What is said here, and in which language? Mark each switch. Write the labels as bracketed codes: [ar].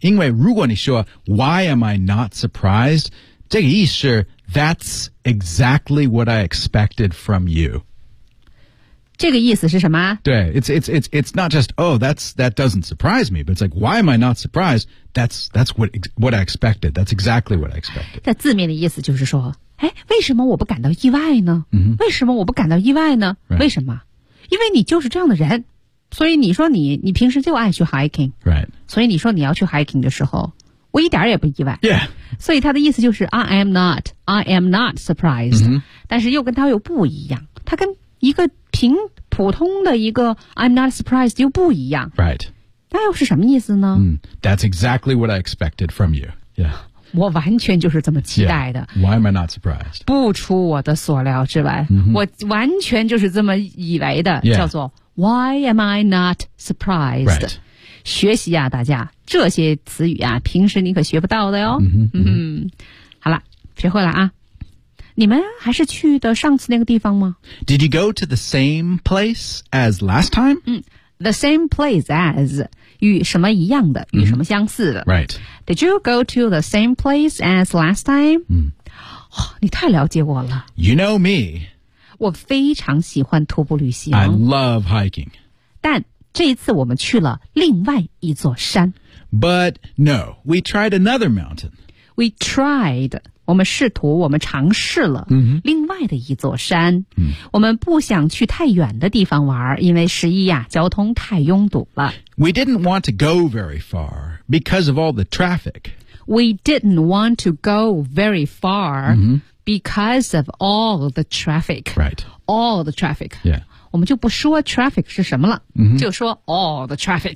[zh] 因为如果你说 [en] why am I not surprised, [zh] 这个意思 [en] that's exactly what I expected from you. [zh] 这个意思是什么 [en] 对 it's not just, oh, that doesn't surprise me, but it's like, why am I not surprised? That's what I expected. That's exactly what I expected. [zh] 在字面的意思就是说哎为什么我不感到意外呢、 [en] mm-hmm. [zh] 为什么我不感到意外呢、 [en] right. [zh] 为什么因为你就是这样的人所以你说你平时就爱去 hiking, [en] right. [zh] 所以你说你要去 hiking 的时候我一点也不意外。 [en] Yeah. [zh] 所以他的意思就是 [en] I am not surprised,、 mm-hmm. [zh] 但是又跟他又不一样他跟一个凭普通的一个 [en] I'm not surprised [zh] 又不一样 [en] Right [zh] 那又是什么意思呢、 [en] That's exactly what I expected from you Yeah [zh] 我完全就是这么期待的、 [en] yeah. Why am I not surprised [zh] 不出我的所料之外、 [en] mm-hmm. [zh] 我完全就是这么以为的、 [en] yeah. [zh] 叫做 [en] Why am I not surprised、 right. [zh] 学习啊大家这些词语啊平时你可学不到的哟、 [en] mm-hmm. [zh] 好了学会了啊你们还是去的上次那个地方吗 [en] Did you go to the same place as last time?、 The same place as [zh] 与什么一样的、与什么相似的 [en] Right. Did you go to the same place as last time?、 [zh] 你太了解我了 [en] You know me [zh] 我非常喜欢徒步旅行 [en] I love hiking [zh] 但这一次我们去了另外一座山 [en] But no, we tried another mountain We tried [zh] 我们试图我们尝试了另外的一座山、我们不想去太远的地方玩因为十一呀、交通太拥堵了 [en] We didn't want to go very far because of all the traffic We didn't want to go very far、 mm-hmm. because of all the traffic Right All the traffic Yeah [zh] 我们就不说 traffic 是什么了、 [en] mm-hmm. [zh] 就说 [en] all the traffic